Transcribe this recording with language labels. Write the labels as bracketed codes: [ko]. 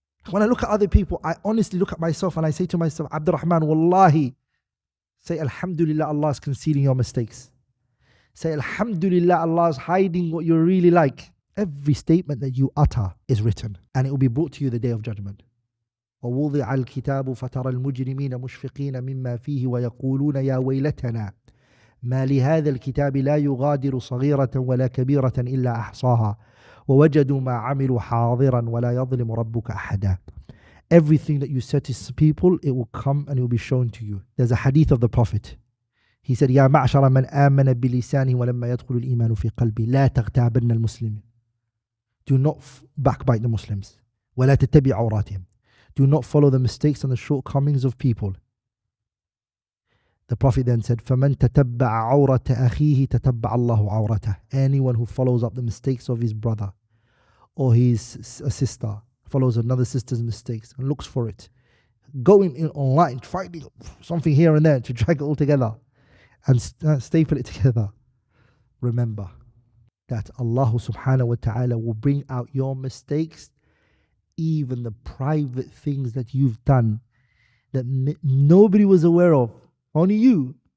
[en] When I look at other people, I honestly look at myself and I say to myself, Abdulrahman, Wallahi, say Alhamdulillah, Allah is concealing your mistakes. Say Alhamdulillah, Allah is hiding what you're really like. Every statement that you utter is written and it will be brought to you the day of judgment. [ar] ووضع الكتاب فترى المجرمين مشفقين مما فيه ويقولون يا ويلتنا ما لهذا الكتاب لا يغادر صغيرة ولا كبيرة إلا أحصاها ووجدوا ما عملوا حاضرا ولا يظلم ربك أحدا. [en] Everything that you said to people, it will come and it will be shown to you. There's a hadith of the Prophet. He said, [ar] يا معشر من آمن بلسانه ولما يدخل الإيمان في قلبه لا تغتابن المسلمين. [en] Do not backbite the Muslims. [ar] ولا تتبع عوراتهم. [en] Do not follow the mistakes and the shortcomings of people. The Prophet then said, [ar] فَمَنْ تَتَبَّعَ عَوْرَةَ أَخِيهِ تَتَبَّعَ اللَّهُ عَوْرَتَهُ. [en] Anyone who follows up the mistakes of his brother or his sister, follows another sister's mistakes and looks for it, going in online, finding something here and there to drag it all together and staple it together. Remember that Allah subhanahu wa ta'ala will bring out your mistakes, even the private things that you've done that nobody was aware of, only you.